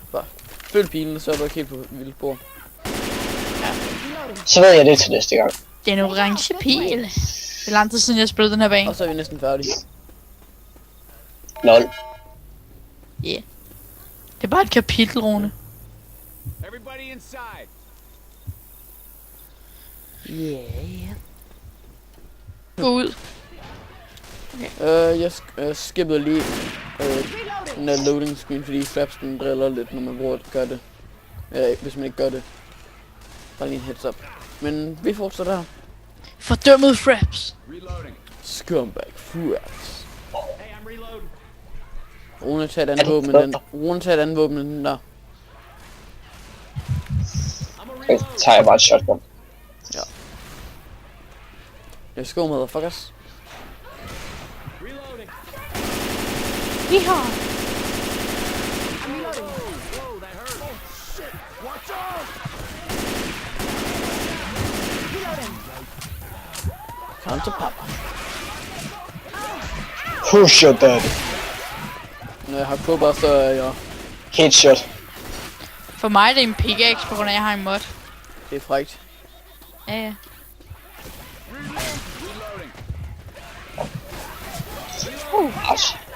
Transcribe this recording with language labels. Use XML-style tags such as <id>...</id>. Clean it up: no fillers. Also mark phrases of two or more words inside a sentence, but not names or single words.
<da>Bare følg pilen, så er du ikke helt på vildt spor. Så ved jeg det til næste gang. Det er en orange pil. Det er lang tid siden, jeg spillede den her bane. Og så er vi næsten færdige.</da> <en>Lol. Yeah.</en> <da>Det er bare et kapitel, Rune.</da> <en>Everybody inside. Yeah.</en> <da>Gå ud. Jeg skippede lige den der</da> <en>loading screen,</en> <da>fordi Fraps den driller lidt, når man gør det. Eller hvis man ikke gør det. Bare lige en</da> <en>heads up.</en> <da>Men vi fortsætter her. Fordømmet Fraps.</da> <en>Reloading. Scumbag Fraps. Hey, I'm reloading.</en> <da>Rune tager et andet våben end den. Rune tager et andet våben end den der. Så tager jeg bare et shotgun.</da> <en>Let's go, motherfuckers. Reloading.</en> <da>Vi har.</da> <en>Whoa, that hurt. Oh, shit. Watch out.</en> <da>Kom til papa.</da> <en>Push your dad.</en> <da>Når jeg har crowbar, så er jeg...</da> <en>Headshot.</en> <da>For mig er det en pickaxe, på grund af, at jeg har en mod. Det er frækt. Ja, ja. Hash.</da>